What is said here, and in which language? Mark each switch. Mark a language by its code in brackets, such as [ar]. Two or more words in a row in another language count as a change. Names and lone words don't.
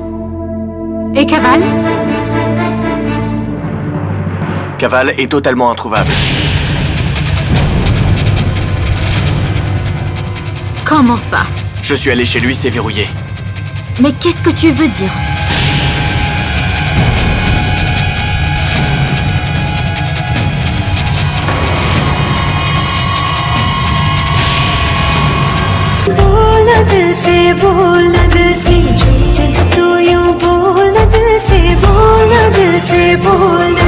[fr] Et Caval? Caval est totalement introuvable. Comment ça? Je suis allé chez lui, c'est verrouillé. Mais qu'est-ce que tu veux dire? [hi] बोलना दिल से बोलना दिल से तू यूं बोलना दिल से बोलना दिल से बोल